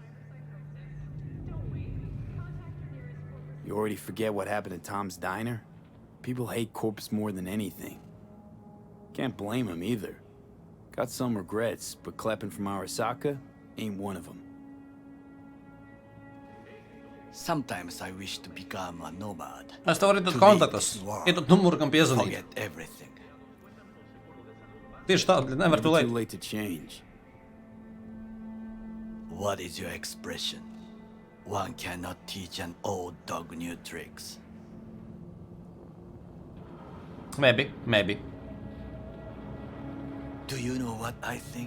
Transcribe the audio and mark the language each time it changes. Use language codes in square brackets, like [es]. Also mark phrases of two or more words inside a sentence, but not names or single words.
[en] You already forget what happened at Tom's Diner? People hate Corpse more than anything. Can't blame him either. Got some regrets, but Kleppen from Arasaka ain't one of them. Sometimes I wish to become a nomad. [lv] Es tev varu [en] To [lv] dot [en] leave [lv] kontaktus. [en] this world. [lv] Iedot numuru, kam piezvanīt. [en] Forget everything. [lv] Tieši tā, bļaļ, nevar [en] Never [lv] tu [en] too [lv] lēt. [en] late to change. What is your expression? One cannot teach an old dog new tricks. Maybe, maybe. Do you know what I think?